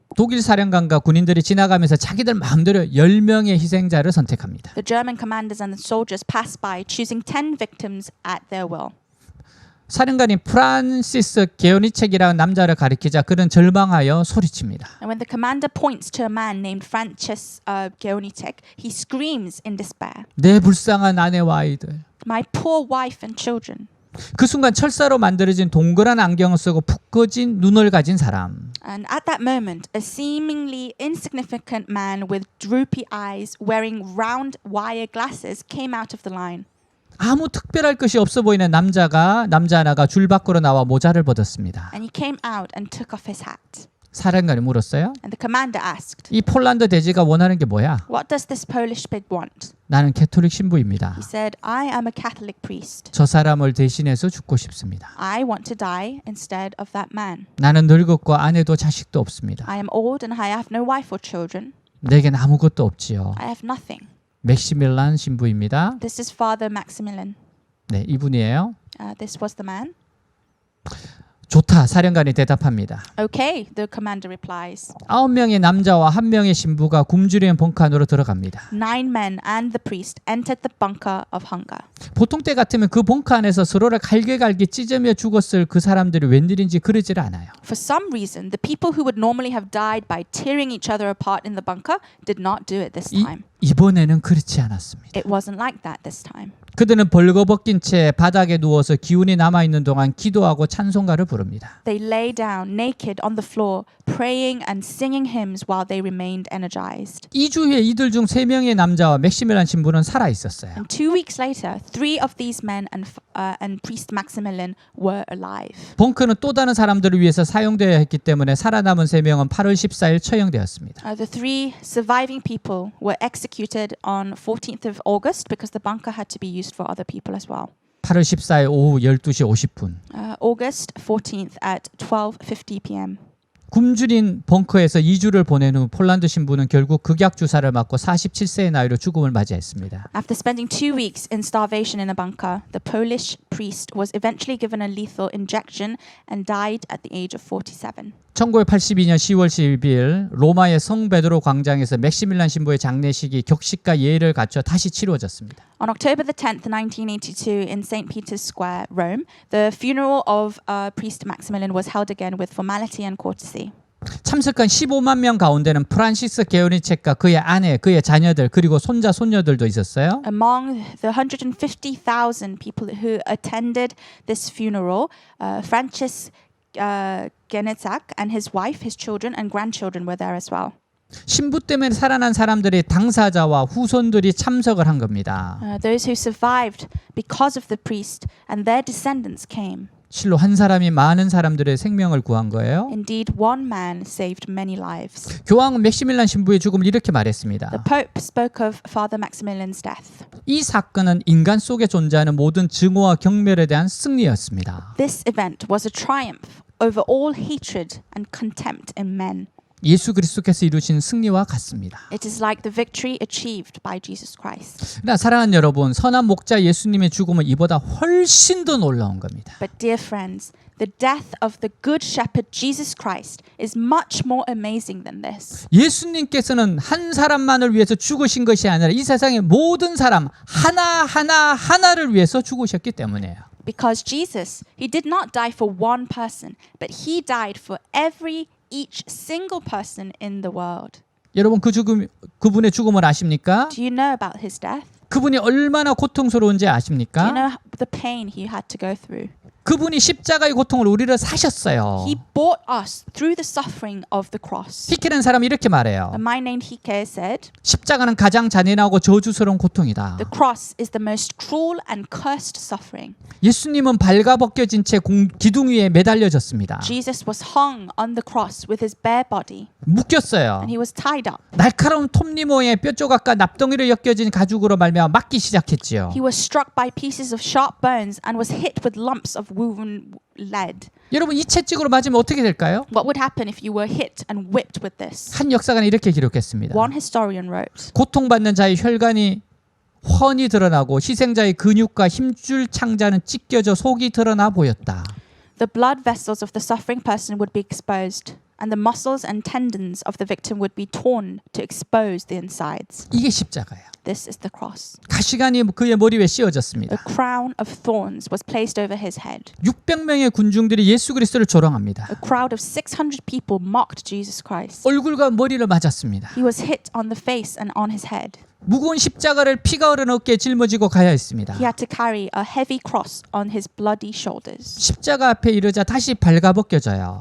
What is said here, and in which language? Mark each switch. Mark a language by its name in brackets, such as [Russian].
[Korean] 독일 사령관과 군인들이 지나가면서 자기들 마음대로 10명의 희생자를 선택합니다. [English] The German commanders and the soldiers pass by, choosing 10 victims at their will. [Korean] 사령관이 프란시스 게오니책이라는 남자를 가리키자 그는 절망하여 소리칩니다. [English] And when the commander points to a man named Francis Geonitek, he screams in despair, [Korean] 내 불쌍한 아내와 아이들. [English] "My poor wife and children." [Korean] 그 순간 철사로 만들어진 동그란 안경을 쓰고 푹 꺼진 눈을 가진 사람. [English] And at that moment, a seemingly insignificant man with droopy eyes, wearing round wire glasses, came out of the line. [Korean] 아무 특별할 것이 없어 보이는 남자 하나가 줄 밖으로 나와 모자를 벗었습니다. [English] And he came out and took off his hat. [Korean] 사령관이 물었어요. [English] And the commander asked, [Korean] 이 폴란드 대지가 원하는 게 뭐야? [English] "What does this Polish pig want?" [Korean] 나는 캐톨릭 신부입니다. [English] He said, "I am a Catholic priest. [Korean] 저 사람을 대신해서 죽고 싶습니다. [English] I want to die instead of that man. [Korean] 나는 늙었고 아내도 자식도 없습니다. [English] I am old and I have no wife or children. [Korean] 내겐 아무것도 없지요. [English] I have nothing." [Korean] 맥시밀란 신부입니다. [English] This is Father Maximilian. [Korean] 네, 이분이에요. [English] This was the man. [Korean] 좋다, 사령관이 대답합니다. [English] Okay, the commander replies. [Korean] 9명의 남자와 1명의 신부가 굶주리는 벙커 안으로 들어갑니다. [English] 9 men and the priest entered the bunker of hunger. [Korean] 보통 때 같으면 그 벙커 안에서 서로를 갈게 찢으며 죽었을 그 사람들이 웬일인지 그러질 않아요. [English] For some reason, the people who would normally have died by tearing each other apart in the bunker did not do it this time. [Korean] 이번에는 그렇지 않았습니다. [English] It wasn't like that this time. [Korean] 그들은 벌거벗긴 채 바닥에 누워서 기운이 남아있는 동안 기도하고 찬송가를 부릅니다. [English] They lay down naked on the floor, praying and singing hymns while they remained energized. [Korean] 2주 후에 이들 중 3명의 남자와 맥시밀란 신부는 살아 있었어요. [English] And 2 weeks later, 3 of these men and priest Maximilian were alive. [Korean] 벙커는 또 다른 사람들을 위해서 사용되어야 했기 때문에 살아남은 3명은 8월 14일 처형되었습니다. [English] The 3 surviving people were executed on 14th of August because the bunker had to be used for other people as well. [Korean] 8월 14일 오후 12시 50분. [English] August 14th at 12:50 p.m. [Korean] 굶주린 벙커에서 2주를 보낸 후 폴란드 신부는 결국 극약 주사를 맞고 47세의 나이로 죽음을 맞이했습니다. [English] After spending 2 weeks in starvation in a bunker, the Polish priest was eventually given a lethal injection and died at the age of 47. [Korean] 1982년 10월 12일 로마의 성 베드로 광장에서 맥시밀란 신부의 장례식이 격식과 예의를 갖춰 다시 치루어졌습니다. [English] On October the 10th, 1982, in St. Peter's Square, Rome, the funeral of priest Maximilian was held again with formality and courtesy. [Korean] 참석한 15만 명 가운데는 프란시스 게오니책과 그의 아내, 그의 자녀들 그리고 손자, 손녀들도 있었어요. [English] Among the 150,000 people who attended this funeral, Francis Genetzak and his wife, his children and grandchildren were there as well. [Korean] 신부 때문에 살아난 사람들의 당사자와 후손들이 참석을 한 겁니다. [English] Those who survived because of the priest and their descendants came. [Korean] 실로 한 사람이 많은 사람들의 생명을 구한 거예요. [English] Indeed, one man saved many lives. [Korean] 교황은 맥시밀란 신부의 죽음을 이렇게 말했습니다. [English] The Pope spoke of Father Maximilian's death. [Korean] 이 사건은 인간 속에 존재하는 모든 증오와 경멸에 대한 승리였습니다. [English] This event was a triumph over all hatred and contempt in men. [Korean] 예수 그리스도께서 이루신 승리와 같습니다. [English] It is like the victory achieved by Jesus Christ. [Korean] 그러나 사랑하는 여러분, 선한 목자 예수님의 죽음은 이보다 훨씬 더 놀라운 겁니다. [English] But dear friends, the death of the good shepherd Jesus Christ is much more amazing than this. [Korean] 예수님께서는 한 사람만을 위해서 죽으신 것이 아니라 이 세상의 모든 사람 하나를 위해서 죽으셨기 때문이에요. [English] Because Jesus, he did not die for one person, but he died for each single person in the world. [Korean] 여러분 그분의 죽음을 아십니까? [English] Do you know about his death? [Korean] 그분이 얼마나 고통스러운지 [English] Do you [Korean] 아십니까? [English] know the pain he had to go through? [Korean] 그분이 십자가의 고통을 우리를 사셨어요. [English] He bought us through the suffering of the cross. [Korean] 히케라는 사람이 이렇게 말해요. [English] A man named Hike said, [Korean] 십자가는 가장 잔인하고 저주스러운 고통이다. [English] the cross is the most cruel and cursed suffering. [Korean] 예수님은 발가벗겨진 채 기둥 위에 매달려졌습니다. [English] Jesus was hung on the cross with his bare body, [Korean] 묶였어요. [English] and he was tied up. [Korean] 날카로운 톱니모의 뼈조각과 납덩이로 엮여진 가죽으로 말미암아 맞기 시작했지요. [English] He was struck by pieces of sharp bones and was hit with lumps of woven lead. [Korean] 여러분 이 채찍으로 맞으면 어떻게 될까요? [English] What would happen if you were hit and whipped with this? [Korean] 한 역사가는 이렇게 기록했습니다. [English] One historian wrote, [Korean] 고통받는 자의 혈관이 훤히 드러나고 희생자의 근육과 힘줄 창자는 찢겨져 속이 드러나 보였다. [English] the blood vessels of the suffering person would be exposed, and the muscles and tendons of the victim would be torn to expose the insides. [Korean] 이게 십자가예요. [English] This is the cross. [Korean] 가시관이 그의 머리 위에 씌워졌습니다. [English] A crown of thorns was placed over his head. [Korean] 600명의 군중들이 예수 그리스도를 조롱합니다. [English] A crowd of 600 people mocked Jesus Christ. [Korean] 얼굴과 머리를 맞았습니다. [English] He was hit on the face and on his head. [Korean] 무거운 십자가를 피가 흐르는 어깨에 짊어지고 가야 했습니다. [English] He had to carry a heavy cross on his bloody shoulders. [Korean] 십자가 앞에 이르자 다시 발가벗겨져요.